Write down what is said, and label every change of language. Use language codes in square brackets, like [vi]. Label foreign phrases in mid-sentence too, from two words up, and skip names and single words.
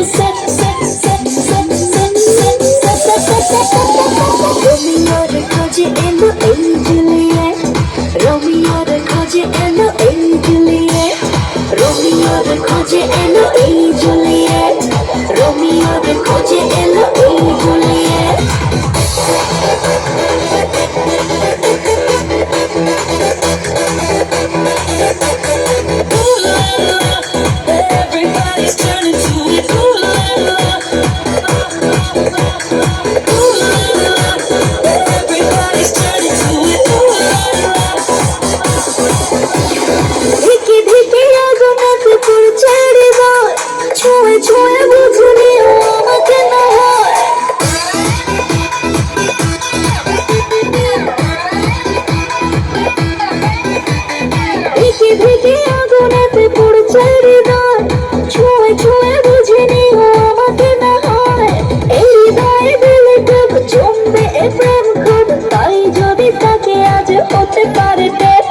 [bn] সেট সেট সেট সেট সেট সেট সেট সেট রোমিওর খোঁজে এলো এই জুলিয়েট রোমিওর খোঁজে এলো এই জুলিয়েট রোমিওর খোঁজে এলো এই জুলিয়েট রোমিওর খোঁজে এলো এই জুলিয়েট [en] Everybody's turning to it. Ooh la la, ooh la la. Everybody's turning to it. Ooh la la. [bn] ধিকে ধিকে আগুনেতে পড়ছে হৃদয় ছুঁয়ে ছুঁয়ে বুঝলি ও আমাকে না হয় ধিকে ধিকে আগুনেতে পড়ছে হৃদয় ছুঁয়ে ছুঁয়ে বুঝিনি ও আমাকে না হয় এই হৃদয়ে দিলে খুব জমবে এ প্রেম খুব তাই যদি তাকে আজ হতে পারে